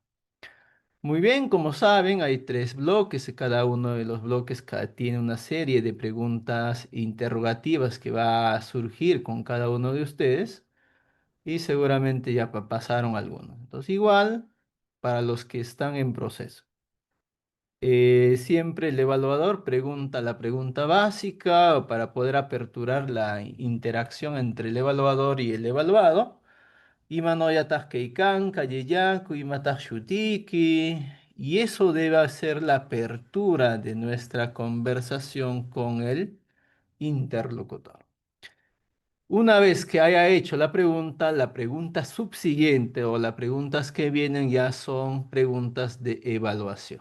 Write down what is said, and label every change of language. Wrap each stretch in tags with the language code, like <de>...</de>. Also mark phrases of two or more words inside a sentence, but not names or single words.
<es>Muy bien, como saben, hay tres bloques y cada uno de los bloques tiene una serie de preguntas interrogativas que va a surgir con cada uno de ustedes y seguramente ya pasaron algunos. Entonces, igual para los que están en proceso. Siempre el evaluador pregunta la pregunta básica para poder aperturar la interacción entre el evaluador y el evaluado.</es> <qu>Imanoyataj keikan, kayeyaku, imataj shutiki.</qu> <es>Y eso debe ser la apertura de nuestra conversación con el interlocutor. Una vez que haya hecho la pregunta subsiguiente o las preguntas que vienen ya son preguntas de evaluación.</es>